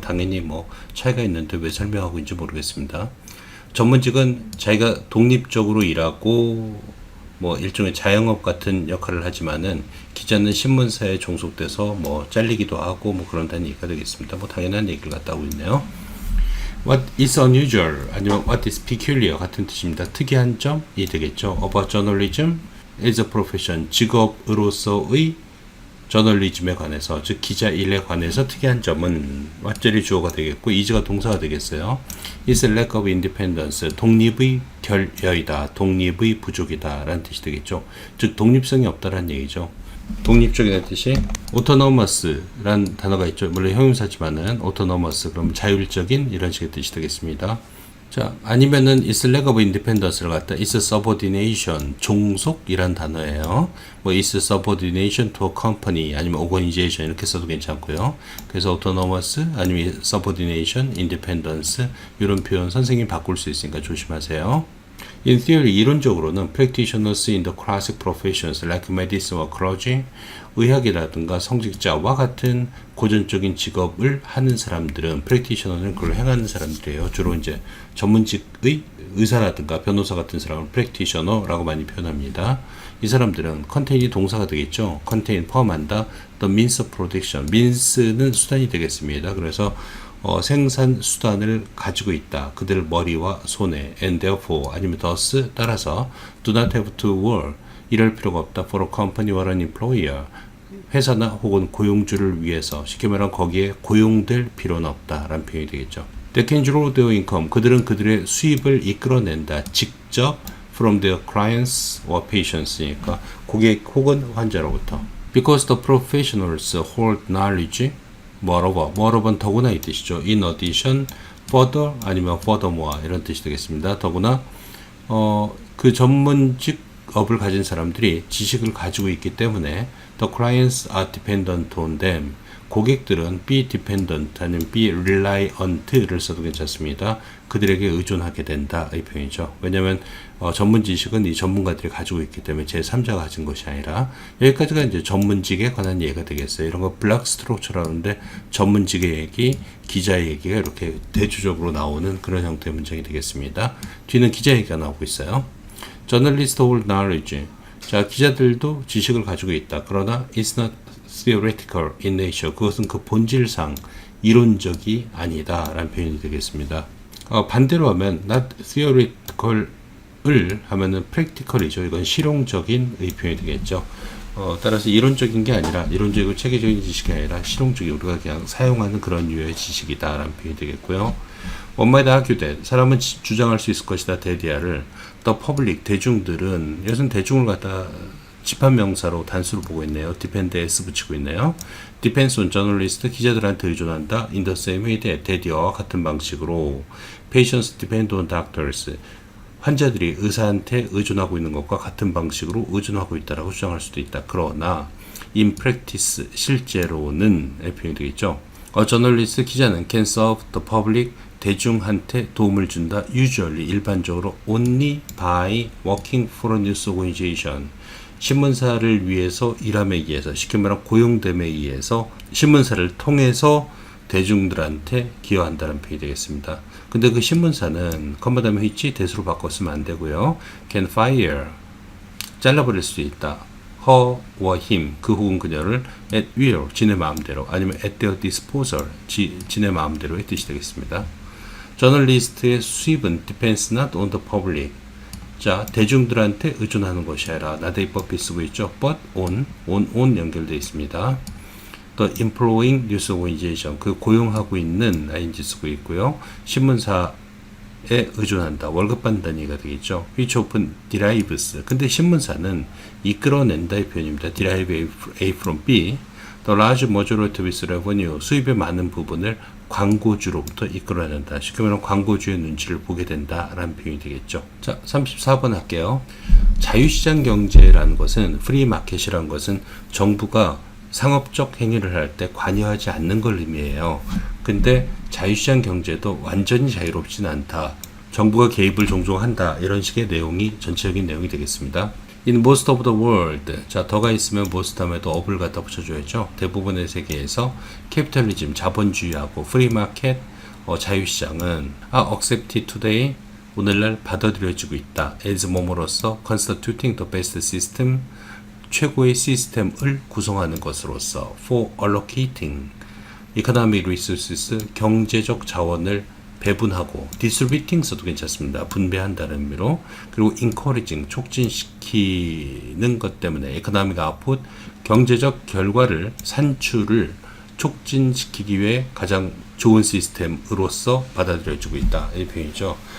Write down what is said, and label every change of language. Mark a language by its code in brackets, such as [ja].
[ko] 당연히 차이가 있는데 왜 설명하고 있는지 모르겠습니다. 전문직은 자기가 독립적으로 일하고 일종의 자영업 같은 역할을 하지만은 기자는 신문사에 종속돼서 잘리기도 하고 그런다는 얘기가 되겠습니다. 당연한 얘기를 갖다 하고 있네요. [en] What is unusual 아니면 what is peculiar [ko] 같은 뜻입니다. 특이한 점이 되겠죠. [en] About journalism is a profession [ko] 직업으로서의 저널리즘에 관해서 즉 기자 일에 관해서 특이한 점은 왓절이 주어가 되겠고 is가 동사가 되겠어요. [en] is a lack of independence [ko] 독립의 결여이다. 독립의 부족이다 라는 뜻이 되겠죠. 즉 독립성이 없다라는 얘기죠. 독립적이라는 뜻이 autonomous 라는 단어가 있죠. 물론 형용사지만은 autonomous 그러면 자율적인 이런 식의 뜻이 되겠습니다. 자, 아니면은 [en] is lack of independence [ko] 를 갖다 is subordination 종속이란 단어예요. [en] is subordination to a company 아니면 organization [ko] 이렇게 써도 괜찮고요. 그래서 autonomous 아니면 subordination, independence 이런 표현 선생님이 바꿀 수 있으니까 조심하세요. [en] In theory [ko] 이론적으로는 [en] practitioners in the classic professions like medicine or clergy [ko] 의학이라든가 성직자와 같은 고전적인 직업을 하는 사람들은 practitioner는 그걸 행하는 사람들이에요. 주로 이제 전문직의 의사라든가 변호사 같은 사람을 practitioner라고 많이 표현합니다. 이 사람들은 containing 동사가 되겠죠. contain 포함한다. [en] the means of production means는 [ko] 수단이 되겠습니다. 그래서 생산 수단을 가지고 있다. 그들 머리와 손에 [en] and therefore [ko] 아니면 thus 따라서 [en] do not have to work [ko] 이럴 필요가 없다. [en] for a company or an employer [ko] 회사나 혹은 고용주를 위해서 쉽게 말하면 거기에 고용될 필요는 없다 라는 표현이 되겠죠. [en] They can draw their income [ko] 그들은 그들의 수입을 이끌어낸다. [en] 직접 from their clients or patients니까 [ko] 고객 혹은 환자로부터 [en] because the professionals hold knowledge moreover는 [ko] 더구나 이 뜻이죠. in addition, further 아니면 furthermore 이런 뜻이 되겠습니다. 더구나 그 전문직업을 가진 사람들이 지식을 가지고 있기 때문에 [en] the clients are dependent on them. [ko] 고객들은 be dependent 아니면 be reliant를 써도 괜찮습니다. 그들에게 의존하게 된다 이 표현이죠. 왜냐하면 전문 지식은 이 전문가들이 가지고 있기 때문에 제3자가 가진 것이 아니라 여기까지가 이제 전문직에 관한 얘기가 되겠어요. 이런 거 블락 스트럭처라고 하는데 전문직의 얘기, 기자의 얘기가 이렇게 대조적으로 나오는 그런 형태의 문장이 되겠습니다. 뒤는 기자 얘기가 나오고 있어요. [en] Journalists hold knowledge. [ko] 자, 기자들도 지식을 가지고 있다. [en] 그러나 it's not theoretical in nature. [ko] 그것은 그 본질상 이론적이 아니다 라는 표현이 되겠습니다. 반대로 하면 not theoretical을 하면은 practical이죠. 이건 실용적인 의 표현이 되겠죠. 따라서 이론적인 게 아니라 이론적이고 체계적인 지식이 아니라 실용적인 우리가 그냥 사용하는 그런 유의 지식이다 라는 표현이 되겠고요. [en] One might argue that [ko] 사람은 주장할 수 있을 것이다. 대디아를 the public 대중들은 이것은 대중을 갖다 집합명사로 단수로 보고 있네요. depend s 붙이고 있네요. [en] depends on journalist [ko] 기자들한테 의존한다. in the same way that 대디어와 같은 방식으로 [en] patients depend on doctors [ko] 환자들이 의사한테 의존하고 있는 것과 같은 방식으로 의존하고 있다라고 주장할 수도 있다. 그러나 in practice 실제로는 표현이 되겠죠. [en] journalist 기자는 can serve the public [ko] 대중한테 도움을 준다. usually 일반적으로 [en] only by working for a news organization [ko] 신문사를 위해서 일함에 의해서 쉽게 말하면 고용됨에 의해서 신문사를 통해서 대중들한테 기여한다는 표현이 되겠습니다. 근데 그 신문사는 컴마다면 which 대수로 바꿨으면 안 되고요. can fire 잘라버릴 수 있다. her or him 그 혹은 그녀를 at will 지네 마음대로 아니면 [en] at their disposal [ko] 지네 마음대로의 뜻이 되겠습니다. 저널리스트의 수입은 [en] depends not on the public [ko] 자, 대중들한테 의존하는 것이 아니라 나대입법이 쓰고 있죠. but on 연결되어 있습니다. [en] the employing news organization [ko] 그 고용하고 있는 ing 쓰고 있고요. 신문사에 의존한다. 월급 받는다는 얘기가 되겠죠. [en] which often derives [ko] 근데 신문사는 이끌어낸다의 표현입니다. [en] derive A from B the large majority of its revenue [ko] 수입의 많은 부분을 광고주로부터 이끌어낸다. 쉽게 말하면 광고주의 눈치를 보게 된다라는 표현이 되겠죠. 자, 34번 할게요. 자유시장 경제라는 것은 프리마켓이라는 것은 정부가 상업적 행위를 할 때 관여하지 않는 걸 의미해요. 근데 자유시장 경제도 완전히 자유롭지는 않다. 정부가 개입을 종종 한다. 이런 식의 내용이 전체적인 내용이 되겠습니다. [en] In most of the world. [ko] 자, 더가 있으면 most 다음에도 of을 갖다 붙여줘야죠. 대부분의 세계에서 캐피탈리즘, 자본주의하고 프리마켓, 자유시장은 accepted today. 오늘날 받아들여지고 있다. [en] as 뭐뭐로서 constituting the best system. [ko] 최고의 시스템을 구성하는 것으로서 [en] for allocating economic resources [ko] 경제적 자원을 배분하고 distributing 써도 괜찮습니다. 분배한다는 의미로 그리고 encouraging 촉진시키는 것 때문에 economic output 경제적 결과를 산출을 촉진시키기 위해 가장 좋은 시스템으로서 받아들여지고 있다. 이 표현이죠.